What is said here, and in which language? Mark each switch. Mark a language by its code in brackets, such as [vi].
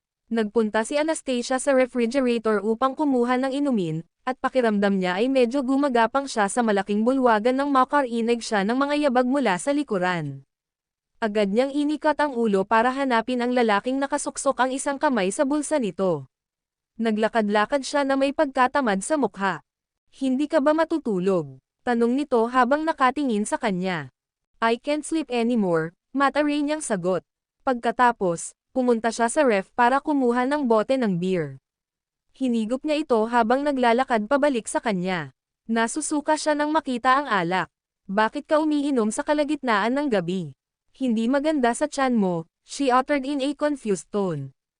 [tl] Nagpunta si Anastasia sa refrigerator upang kumuha ng inumin, at pakiramdam niya ay medyo gumagapang siya sa malaking bulwagan nang makarinig siya ng mga yabag mula sa likuran. Agad niyang inikat ang ulo para hanapin ang lalaking nakasuksok ang isang kamay sa bulsa nito. Naglakad-lakad siya na may pagkatamad sa mukha. Hindi ka ba matutulog? Tanong nito habang nakatingin sa kanya. [en] I can't sleep anymore, [tl] mataray niyang sagot. Pagkatapos, pumunta siya sa ref para kumuha ng bote ng beer. Hinigop niya ito habang naglalakad pabalik sa kanya. Nasusuka siya nang makita ang alak. Bakit ka umiinom sa kalagitnaan ng gabi? Hindi maganda sa tiyan mo, [en] she uttered in a confused tone.